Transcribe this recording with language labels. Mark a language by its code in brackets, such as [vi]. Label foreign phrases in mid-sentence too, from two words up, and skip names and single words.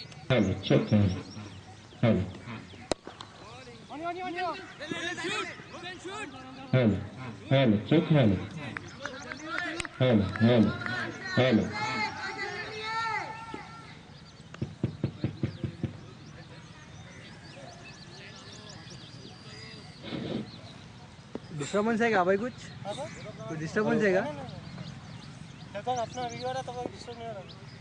[en] Hello, check hello. Hello, hello, hello, check hello. Hello, hello, hello. [hi] डिस्टर्बेंस है क्या भाई? कुछ डिस्टर्बेंस है क्या? अपना रिवर है तो कोई डिस्टर्ब नहीं हो रहा।